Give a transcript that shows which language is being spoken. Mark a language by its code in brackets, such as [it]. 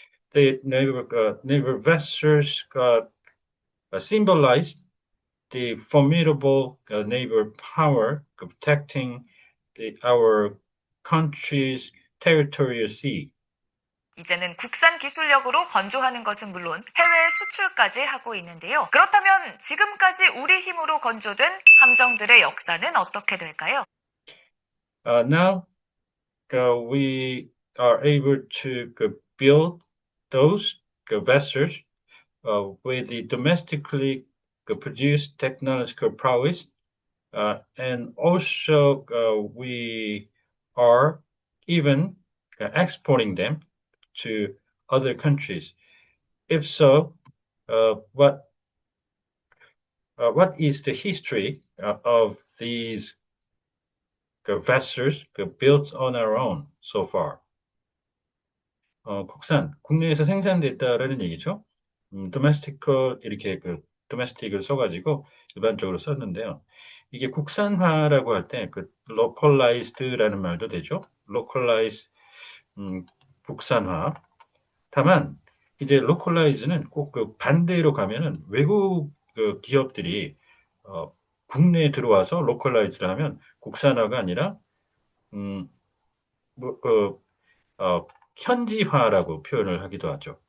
[en] The naval vessels symbolize the formidable naval power protecting our country's territorial sea. [ko] 이제는 국산 기술력으로 건조하는 것은 물론 해외 수출까지 하고 있는데요. 그렇다면 지금까지 우리 힘으로 건조된 함정들의 역사는 어떻게 될까요? [en] Now we are able to build those vessels with the domestically produced technological prowess, and also we are even exporting them to other countries. If so, what is the history of these vessels built on our own so far? [ko] 국산, 국내에서 생산됐다라는 얘기죠. domestic 이렇게 domestic을 써가지고 일반적으로 썼는데요. 이게 국산화라고 할 때 localized라는 말도 되죠. localize, 국산화. 다만 이제 localize는 꼭 반대로 가면은 외국 기업들이 국내에 들어와서 localize를 하면 국산화가 아니라 음, 뭐, 현지화라고 표현을 하기도 하죠.